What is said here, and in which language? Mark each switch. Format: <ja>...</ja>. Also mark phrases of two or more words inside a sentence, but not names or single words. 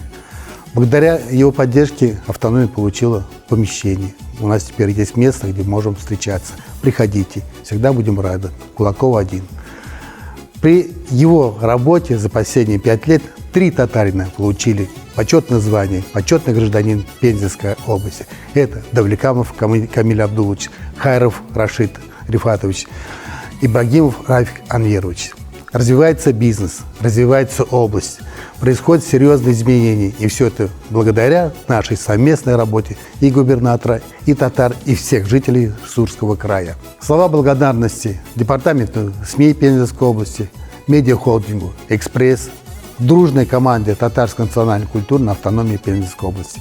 <ru>Благодаря его поддержке автономия получила помещение. У нас теперь есть место, где можем встречаться. Приходите, всегда будем рады. Кулакова 1. При его работе за последние 5 лет 3 татарина получили почетное звание «Почетный гражданин Пензенской области». Это Давлекамов Камиль Абдулович, Хайров Рашид Рифатович, Ибрагимов Рафик Анверович. Развивается бизнес, развивается область, происходят серьезные изменения. И все это благодаря нашей совместной работе и губернатора, и татар, и всех жителей Сурского края. Слова благодарности департаменту СМИ Пензенской области, медиахолдингу «Экспресс», дружной команде Татарской национальной культурной автономии Пензенской области.</ru>